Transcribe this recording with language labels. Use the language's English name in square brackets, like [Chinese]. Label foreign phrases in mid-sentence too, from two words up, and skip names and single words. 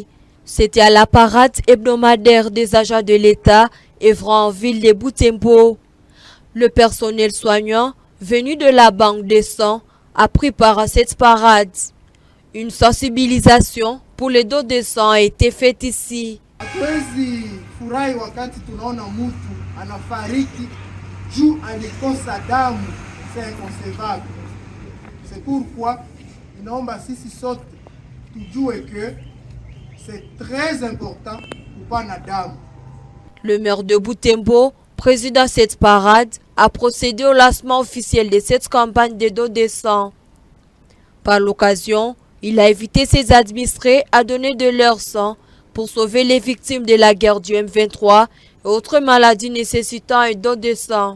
[French] C'était à la parade hebdomadaire des agents de l'État œuvrant en ville de Butembo. Le personnel soignant venu de la banque de sang a pris part à cette parade. Une sensibilisation pour les dons de sang a été faite ici. [Swahili] Hatuwezi furahi wakati tunaona mtu anafariki juu alikosa damu, [French] c'est inconcevable. C'est pourquoi [Swahili] inaomba sisi sote tujue [French] que c'est très important [Swahili] kupana damu. [French] Le maire de Butembo, président de cette parade, a procédé au lancement officiel de cette campagne de don de sang. Par l'occasion, il a invité ses administrés à donner de leur sang pour sauver les victimes de la guerre du M23 et autres maladies nécessitant un don de sang.